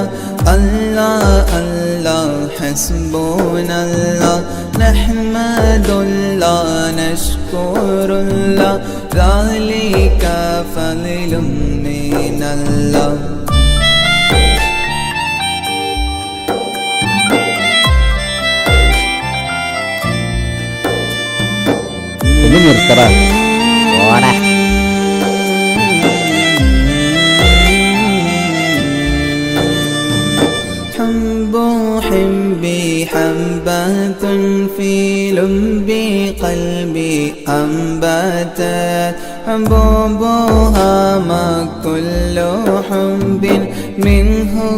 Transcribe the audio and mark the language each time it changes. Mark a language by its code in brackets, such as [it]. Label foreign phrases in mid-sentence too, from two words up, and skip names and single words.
[ar] الله الله حسبنا الله نحمد الله نشكر الله ذلك فضل من الله [ml] ഒന്ന് നിർത്തറ ഓടാ [ar] حبي حبة في لب قلبي أنبتت حبوبها ما كل حب منه